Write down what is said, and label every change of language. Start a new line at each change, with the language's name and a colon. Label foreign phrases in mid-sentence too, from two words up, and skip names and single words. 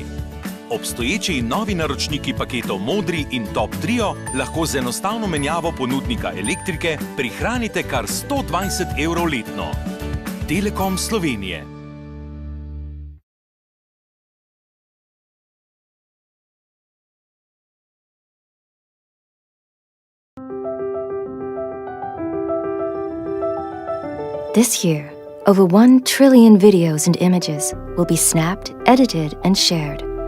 Slovenian: Obstoječi in novi naročniki paketov Modri in Top Trio lahko z enostavno menjavo ponudnika elektrike prihranite kar 120 evrov letno. Telekom Slovenije.
English: This year, over 1 trillion videos and images will be snapped, edited, and shared.